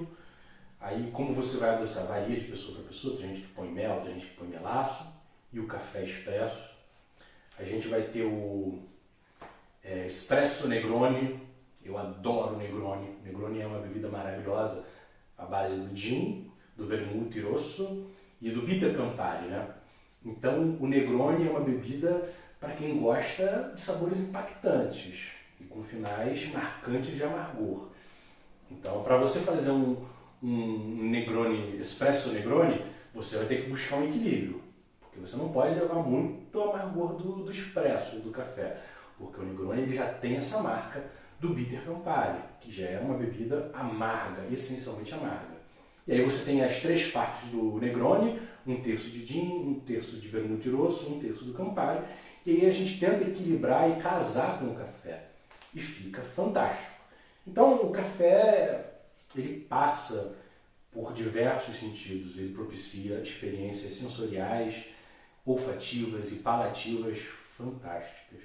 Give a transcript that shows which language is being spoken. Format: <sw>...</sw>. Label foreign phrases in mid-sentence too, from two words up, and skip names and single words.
<pt>Aí como você vai adoçar, varia de pessoa para pessoa, tem gente que põe mel, tem gente que põe melaço, e o café expresso. A gente vai ter o espresso Negroni. Eu adoro o Negroni. O Negroni é uma bebida maravilhosa, à base do gin, do</pt> <it>vermouth rosso</it> <pt>e do bitter Campari, né? Então o Negroni é uma bebida para quem gosta de sabores impactantes e com finais marcantes de amargor. Então, para você fazer um Negroni, espresso Negroni, você vai ter que buscar um equilíbrio, porque você não pode levar muito amargor do espresso, do café, porque o Negroni ele já tem essa marca do bitter Campari, que já é uma bebida amarga, essencialmente amarga. E aí você tem as três partes do Negroni, um terço de gin, um terço de</pt> <it>vermouth rosso,</it> <pt>um terço do Campari, e aí a gente tenta equilibrar e casar com o café, e fica fantástico. Então o café, ele passa por diversos sentidos, ele propicia experiências sensoriais, olfativas e palativas fantásticas.</pt>